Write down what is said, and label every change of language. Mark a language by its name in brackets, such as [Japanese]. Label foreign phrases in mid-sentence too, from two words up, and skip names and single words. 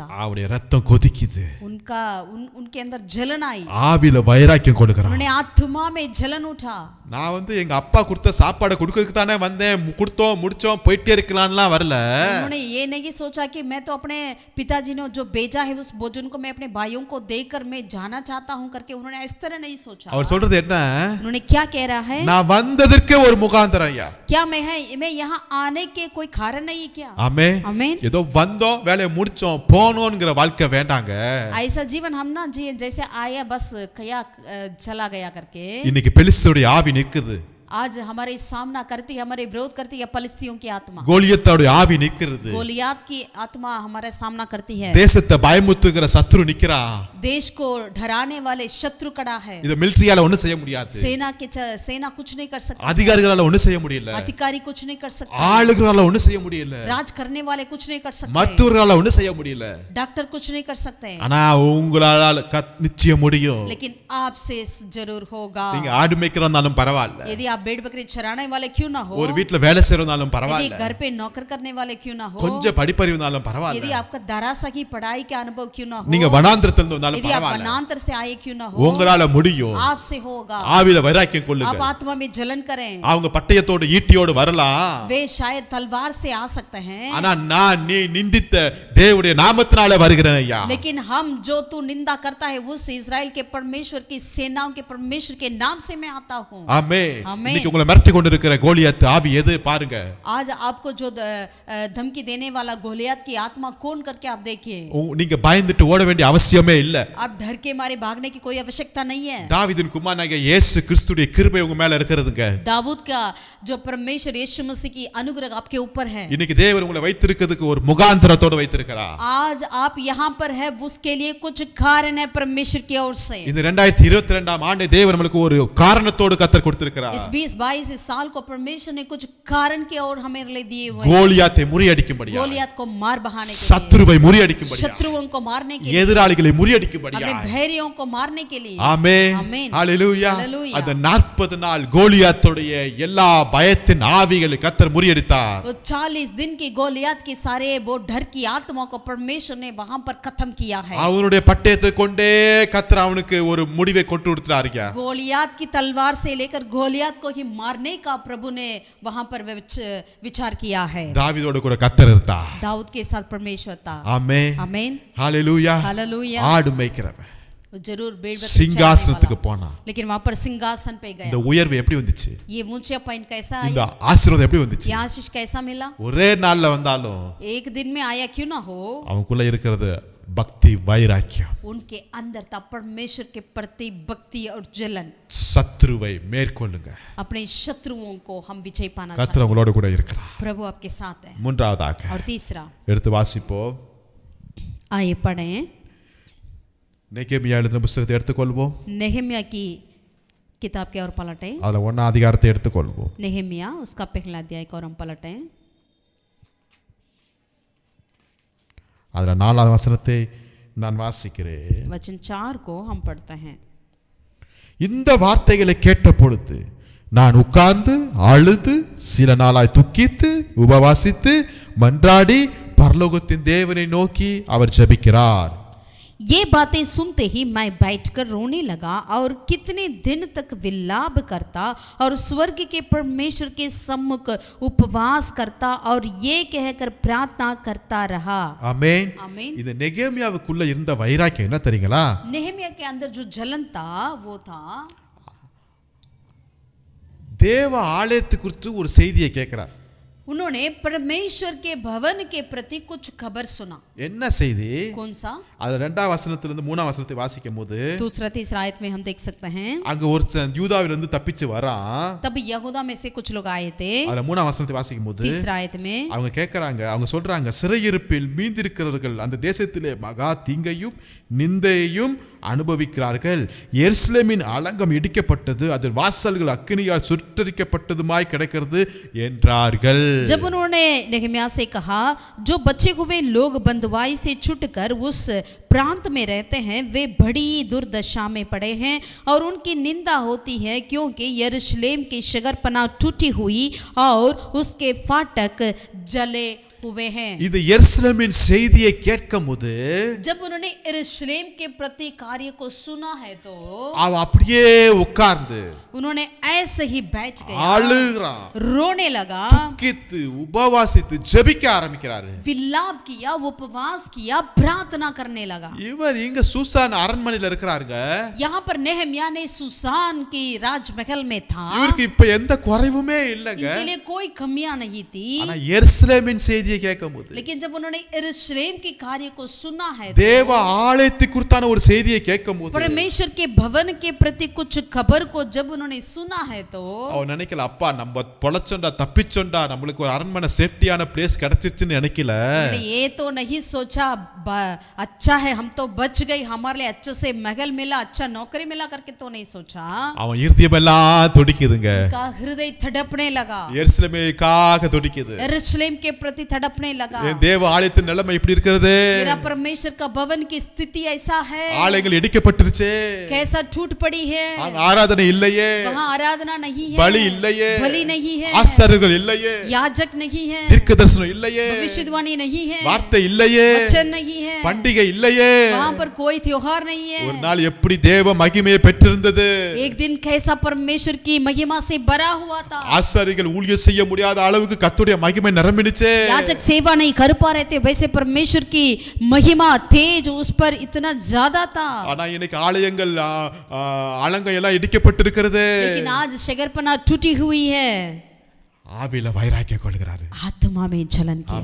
[Tamil] அவருடைய ரத்தம் கொதிக்குது. [Hindi] उनके अंदर जलन आई, [Tamil] ஆவில வைராக்கியம் கொடுக்கறான். [Hindi] उन्होंने आत्मा में जलन उठा. [Tamil] நான் எங்க அப்பா கொடுத்த சாப்பாடை கொடுக்கிறதுக்கு தானே வந்தேன், கொடுத்தோம் முடிச்சோம் போயிட்டே இருக்கலாம்லாம் வரல. [Hindi] उन्होंने ये नहीं सोचा कि मैं तो अपने पिताजी ने जो भेजा है उस भोजन को मैं अपने भाइयों को देकर मैं जाना चाहता हूं करके उन्होंने इस तरह नहीं सोचा. [Tamil] அவர் சொல்றது என்ன? [Hindi] उन्होंने क्या कह रहा है? [Tamil] நான் வந்ததற்கே ஒரு முகாந்தரம் ஐயா. [Hindi] क्या मैं यहाँ आने के कोई कारण नहीं है क्या? [Tamil] ஆமென். [Hindi] आमीन. [Tamil] ஏதோ வந்தோம் வேலையை முடிச்சோம் போனோம்ங்கற வாழ்க்கை வேண்டாங்க. [Hindi] ऐसा जीवन हम ना जिए जैसे आया बस कया चला गया करके. [Tamil] இன்னைக்கு பெலிஸ்தருடைய ஆவி நிக்குது. [Hindi] आज हमारे सामना करती हमारे विरोध करती है पलिस्तियों की आत्मा. [Tamil] கோலியத்தோட ஆவி நிக்கிறது. [Hindi] गोलियात की आत्मा हमारे सामना करती है. [Tamil] தேசத்தை பயமுத்துகிற சத்ரு நிக்கிறான். [Hindi] देश को डराने वाले शत्रु खड़ा है. [Tamil] இது மிலிட்டரியால ஒண்ணும் செய்ய முடியாது. [Hindi] सेना कुछ नहीं कर सकती. [Tamil] அதிகாரிகளால ஒண்ணும் செய்ய முடியல. [Hindi] अधिकारी कुछ नहीं कर सकते. [Tamil] ஆளுகளால ஒண்ணும் செய்ய முடியல. [Hindi] राज करने वाले कुछ नहीं कर सकते. [Tamil] மருத்துவர்களால ஒண்ணும் செய்ய முடியல. [Hindi] डॉक्टर कुछ नहीं कर सकते. [Tamil] ஆனா உங்களால நிச்சயம் முடியும். [Hindi] लेकिन आपसे जरूर होगा. [Tamil] நீங்க ஆடு மேய்க்கிறவனாலும் பரவாயில்லை. [Hindi] यदि आप भेड़ बकरी चराने वाले क्यों ना हो, [Tamil] ஒரு வீட்ல வேலை செய்றவனாலும் [Hindi] यदि [Tamil] பரவாயில்லை. [Hindi] घर पे नौकर करने वाले क्यों ना हो, [Tamil] கொஞ்சம் படிப்பறிவுனாலும் [Hindi] यदि [Tamil] பரவாயில்லை. [Hindi] आपका दरासा की पढ़ाई का अनुभव क्यों ना हो, [Tamil] நீங்க வனாந்திரத்துல வந்தாலும் [Hindi] यदि आप [Tamil] பரவாயில்லை. [Hindi] वनांतर से आए क्यों ना हो, [Tamil] உங்களால முடியும். [Hindi] आपसे होगा. [Tamil] ஆவில வைராக்கியம் [Hindi] आप [Tamil] கொள்ளுங்க. [Hindi] आत्मा में जलन करें. [Tamil] அவங்க பட்டயத்தோட ஈட்டியோடு வரலாம். [Hindi] वे शायद तलवार से आ सकते हैं, [Tamil] ஆனா நான் நீ நிந்தித்த தேவனுடைய நாமத்தினால வருகிறேன் ஐயா. [Hindi] लेकिन हम जो तू निंदा करता है उस इजराइल के परमेश्वर की सेनाओं के परमेश्वर के नाम से मैं आता हूँ. [Tamil] ஆமென். [Hindi] आमीन. [Tamil] இன்னைக்கு உங்களை மிரட்டி கொண்டிருக்கிற கோலியாத் ஆவி எது பாருங்க. [Hindi] आज आपको जो धमकी देने वाला गोलियत की आत्मा कौन करके आप देखिए. [Tamil] நீங்க பயந்துட்டு ஓட வேண்டிய அவசியமே இல்ல. [Hindi] आप डर के मारे भागने की कोई आवश्यकता नहीं है. [Tamil] தாவீதின் குமாரனாகிய இயேசு கிறிஸ்துவின் கிருபை உங்க மேல இருக்குதுங்க. [Hindi] दाऊद का जो परमेश्वर यीशु मसीह की अनुग्रह आपके ऊपर है. [Tamil] இன்னைக்கு தேவன் உங்களை வைத்திருக்கிறதுக்கு ஒரு முகாந்தரத்தோட வைத்திருக்கிறார். [Hindi] आज आप यहाँ पर है उसके लिए कुछ कारण है परमेश्वर की ओर से. [Tamil] இந்த 2022 ஆண்டு தேவன் நமக்கு ஒரு காரணத்தோடு கர்த்தர் கொடுத்திருக்கிறார். [Hindi] इस 2022 इस साल को परमेश्वर ने कुछ कारण के और हमें लिए दिए हुए हैं. [Tamil] கோலியாத்தை முறியடிக்கும்படியாக, [Hindi] गोलियत को मार बहाने के लिए, [Tamil] சத்துருவை முறியடிக்கும்படியாக, [Hindi] शत्रुओं को मारने के लिए, [Tamil] எதிராளிகளை [Hindi] अपने [Tamil] முறியடிக்கும்படியாக. [Hindi] भैरियों को मारने के लिए. [Tamil] ஆமென். [Hindi] आमीन. [Tamil] ஹalleluya. [Hindi] हालेलुया. [Tamil] அந்த 40 நாள் கோலியாத்துடைய எல்லா பயத்தின் ஆவிகளை கர்த்தர் முறியடித்தார். [Hindi] वो 40 दिन की गोलियत की सारे वो डर की आत्मा को परमेश्वर ने वहां पर खत्म किया है. [Tamil] அவனுடைய பட்டயத்தை கொண்டே கர்த்தர் அவனுக்கு ஒரு முடிவை கொண்டு கொடுத்தாருங்க. [Hindi] गोलियत की तलवार से लेकर गोलियत को ही मारने का प्रभु ने वहां पर विचार किया है. [Tamil] தாவீதோட கூட கர்த்தர் இருந்தார். [Hindi] दाऊद के साथ परमेश्वर था. [Tamil] ஆமென். [Hindi] आमीन. [Tamil] ஹalleluya. [Hindi] हालेलुया. [Tamil] ஆடு மேய்க்கிறவன் [Hindi] वो जरूर भेड़ बकरी [Tamil] சிங்காசனத்துக்கு [Hindi] चराने वाला. [Tamil] போனான். [Hindi] लेकिन वहां पर सिंहासन पे गया. [Tamil] இந்த உயர்வு எப்படி வந்துச்சு? [Hindi] ये ऊंचा पॉइंट कैसा [Tamil] இந்த [Hindi] आया, [Tamil] ஆசீர்வாதம் எப்படி வந்துச்சு? [Hindi] ये आशीष कैसा मिला? [Tamil] ஒரே நாள்ல வந்தாலும் [Hindi] एक दिन में आया क्यों ना हो, [Tamil] அவனுக்குள்ள இருக்கிறது பக்தி வைராக்கியம். [Hindi] उनके अंदर था परमेश्वर के प्रति भक्ति और जलन. [Tamil] சத்துருவை மேற்கொள்ளுங்க. [Hindi] अपने शत्रुओं को हम विजय पाना चाहते [Tamil] கர்த்தர் உங்களோட கூட இருக்கிறார். [Hindi] हैं. प्रभु आपके साथ है. [Tamil] மூன்றாவதாக [Hindi] और तीसरा [Tamil] எடுத்து வாசிப்போம். [Hindi] आइए पढ़ें. [Tamil] நெகேமியா எழுதின புத்தகத்தை எடுத்துக்கொள்வோம். [Hindi] नेहमिया की किताब के और पलटें. [Tamil] அதுல 1 அதிகாரத்தை எடுத்துக்கொள்வோம். [Hindi] नेहमिया उसका पहला अध्याय को और हम पलटें. [Tamil] அதுல 4வது வசனத்தை நான் வாசிக்கிறேன். [Hindi] वचन 4 को हम पढ़ते हैं. [Tamil] இந்த வார்த்தைகளை கேட்ட பொழுது நான் உட்கார்ந்து அழுது சில நாளாய் துக்கித்து உபவாசித்து மன்றாடி பரலோகத்தின் தேவனை நோக்கி அவர் ஜெபிக்கிறார். [Hindi] ये बातें सुनते ही मैं बैठकर रोने लगा और कितने दिन तक विलाप करता और स्वर्ग के परमेश्वर के सम्मुख उपवास करता और ये कहकर प्रार्थना करता रहा. [Tamil] ஆமென். [Hindi] आमीन. [Tamil] இந்த நெகேமியாவுக்குள்ள இருந்த வைராக்கியம் என்ன தெரியுங்களா? [Hindi] नेहमिया के अंदर जो जलन था वो था [Tamil] தேவ ஆலயத்து குறித்து ஒரு செய்தியை கேட்கிறார். [Hindi] उन्होंने परमेश्वर के भवन के प्रति कुछ खबर सुना. [Tamil] என்ன செய்தி? [Hindi] कौन सा? [Tamil] அது 2ஆம் வசனத்திலிருந்து 3ஆம் வசனத்தை வாசிக்கும்போது [Hindi] दूसरा तीसरा आयत में हम देख सकते हैं. [Tamil] அங்க ஒருத்தன் யூதாவிலிருந்து தப்பிச்சு வரான். [Hindi] तब यहूदा में से कुछ लोग आए थे. [Tamil] அதுல 3ஆம் வசனத்தை வாசிக்கும்போது [Hindi] तीसरा आयत में [Tamil] அவங்க கேட்கறாங்க, அவங்க சொல்றாங்க, சிறையிருப்பில் மீந்திருக்கிறவர்கள் அந்த தேசத்திலே மகா தீங்கையும் நிந்தையையும் அனுபவிக்கிறார்கள். எருசலேமின் அலங்கம் இடிக்கப்பட்டது, அதன் வாசல்கள் அக்கினியால் சுட்டரிக்கப்பட்டதுமாய் கிடக்கிறது என்றார்கள். [Hindi] जब उन्होंने नेहम्या से कहा, जो बचे हुए लोग बंधुआई से छूटकर उस प्रांत में रहते हैं वे बड़ी दुर्दशा में पड़े हैं और उनकी निंदा होती है, क्योंकि यरूशलेम की शगरपना टूटी हुई और उसके फाटक जले हुए हैं। [Tamil] இது எருசலேமின் செய்தியை கேட்கும்போது [Hindi] जब उन्होंने यरूशलेम के प्रति कार्य को सुना है तो [Tamil] அவ அப்படியே உட்கார்ந்து [Hindi] उन्होंने ऐसे ही बैठ गए, [Tamil] அழுகிறான், [Hindi] रोने लगा, [Tamil] துக்கித்து உபவாசித்து ஜெபிக்க ஆரம்பிக்கிறாரு. [Hindi] विलाप किया, उपवास किया, प्रार्थना करने लगा। [Tamil] இவர் இங்க சூசான் அரண்மனையில இருக்கிறாருங்க. [Hindi] यहाँ पर नेहम्या ने सुसान की राजमहल में था, [Tamil] இவருக்கு இப்ப எந்த குறைவுமே இல்லங்க. [Hindi] इनके लिए कोई कमियां नहीं थी। [Tamil] ஆனா எருசலேமின் செய்தியை கேட்கும்போது, [Hindi] लेकिन जब उन्होंने यरूशलेम के कार्य को सुना है, [Tamil] தேவ ஆலயத்தை குறித்தான ஒரு செய்தியை கேட்கும்போது, [Hindi] परमेश्वर के भवन के प्रति कुछ खबर को जब उन्होंने सुना है तो [Tamil] அவன் நினைக்கல, அப்பா நம்ம பொழச்சோண்டா தப்பிச்சோண்டா நம்மளுக்கு ஒரு அரண்மனை [English] safety-aana place [Tamil] கிடைச்சிச்சுன்னு நினைக்கல. [Hindi] ये तो नहीं सोचा अच्छा है हम तो बच गए, हमारे लिए अच्छे से महल मिला, अच्छा नौकरी मिला करके तो नहीं सोचा। [Tamil] அவன் இருதயம் எல்லாம் துடிக்குதுங்க. [Hindi] का हृदय धड़कने लगा, [Tamil] எருசலேமுக்காக துடிக்குது. [Hindi] यरूशलेम के प्रति धड़कने लगा। [Tamil] என் தேவ ஆலயத்தின் நிலைமை இப்படி இருக்கிறது. [Hindi] मेरा परमेश्वर का भवन की स्थिति ऐसा है, [Tamil] ஆலயங்கள் இடிக்கப்பட்டுருச்சே, [Hindi] कैसा टूट पड़ी है, [Tamil] ஆராதனை இல்லையே, [Hindi] वहाँ आराधना नहीं है, [Tamil] பலி இல்லையே, [Hindi] बलि नहीं है, [Tamil] ஆசாரியர்கள் இல்லையே, [Hindi] याजक नहीं है, [Tamil] தீர்க்கதரிசனம் இல்லையே, [Hindi] भविष्यवाणी नहीं है, [Tamil] வார்த்தை இல்லையே, [Hindi] वचन नहीं है, [Tamil] பண்டிகை இல்லையே. [Hindi] वहाँ पर कोई त्योहार नहीं है। [Tamil] ஒரு நாள் எப்படி தேவ மகிமையை பெற்றிருந்தது. [Hindi] एक दिन कैसा परमेश्वर की महिमा से भरा हुआ था, [Tamil] ஆசாரியர்கள் ஊழியம் செய்ய முடியாத அளவுக்கு கர்த்தருடைய மகிமை நிரம்பினுச்சே. [Hindi] याजक सेवा नहीं कर पा रहे थे, वैसे परमेश्वर की महिमा तेज उस पर इतना ज्यादा था। [Tamil] ஆனா இன்னைக்கு ஆலயங்கள் அலங்கம் எல்லாம் இடிக்கப்பட்டிருக்கிறது. [Hindi] लेकिन आज शगरपना टूटी हुई है। [Tamil] ஆவியில வைராக்கியம் கொள்கிறாரு, [Hindi] आत्मा में जलन किया।